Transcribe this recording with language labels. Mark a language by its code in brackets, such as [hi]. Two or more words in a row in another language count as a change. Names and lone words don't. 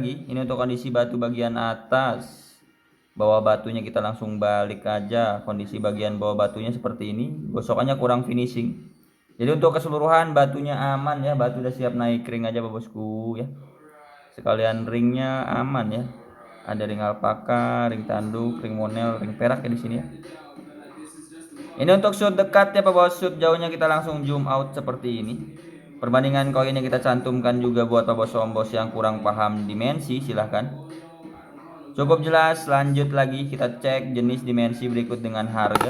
[id] Ini untuk kondisi batu bagian atas Bawah batunya kita langsung balik aja. Kondisi bagian bawah batunya seperti ini. Gosokannya kurang finishing. Jadi untuk keseluruhan batunya aman ya. Batu udah siap naik ring aja bosku ya. Sekalian ringnya aman ya. Ada ring alpaka, ring tanduk, ring monel, ring perak ya di sini ya. Ini untuk shoot dekat ya bos. Shoot jauhnya kita langsung [en] zoom out [id] seperti ini. Perbandingan koinnya kita cantumkan juga buat bos ombos yang kurang paham dimensi, silahkan. Cukup jelas, lanjut lagi kita cek jenis dimensi berikut dengan harga.